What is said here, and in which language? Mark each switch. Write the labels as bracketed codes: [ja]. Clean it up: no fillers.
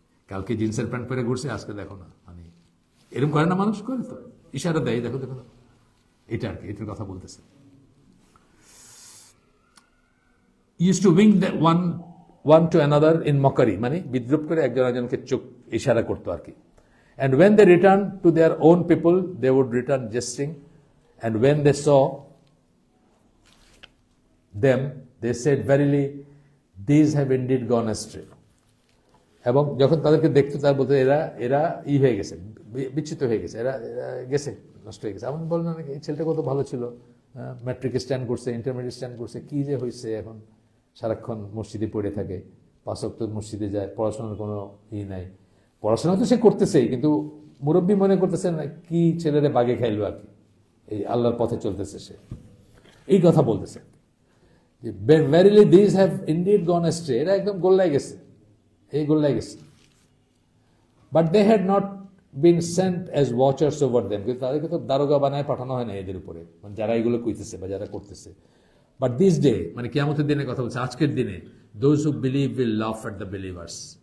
[bn] কালকে জিন্সের প্যান্ট পরে ঘুরছে, আজকে দেখো না, মানে এরকম করে না, মানুষ করে তো, ইশারা দেয়, দেখো দেখো, এটা আর কি, এটার কথা বলতেছে। [en] Used to wink one to another in mockery, [bn] মানে বিদ্রুপ করে একজন আরেকজনকে চোখ ইশারা করতো আর কি। [en] And when they returned to their own people, they would return jesting. And when they saw them, they said, verily, these have indeed gone astray. [bn] এবং যখন তাদেরকে দেখতো, তার বলতে এরা হয়ে গেছে, বিচ্যুত হয়ে গেছে, এরা গেছে, নষ্ট হয়ে গেছে। এমন বলেন না, এই ছেলেটা কত ভালো ছিল, ম্যাট্রিক স্ট্যান্ড করছে, ইন্টারমিডিয়েট স্ট্যান্ড করছে, কি যে হয়েছে এখন, সারাক্ষণ মসজিদে পড়ে থাকে, 5 ওয়াক্ত মসজিদে যায়, পড়াশোনার কোনো নাই। পড়াশোনা তো সে করতেছেই, কিন্তু মুরব্বী মনে করতেছেন কি ছেলেরে বাগে খাইলো আর কি, এই আল্লাহর পথে চলতেছে সে, এই কথা বলতেছে। [en] Verily these have indeed gone astray, [bn] এরা একদম গোল্লায় গেছে, এই গোল্লায় গেছে। [en] But they had not been sent as watchers over them, [bn] কিন্তু তাদেরকে তো দারোগা বানায় পাঠানো হয় না এদের উপরে, মানে যারা এগুলো কইতেছে বা যারা করতেছে। [en] But this day, [bn] মানে কিয়ামতের দিনে কথা বলছে, আজকের দিনে, [en] those who believe will laugh at the believers.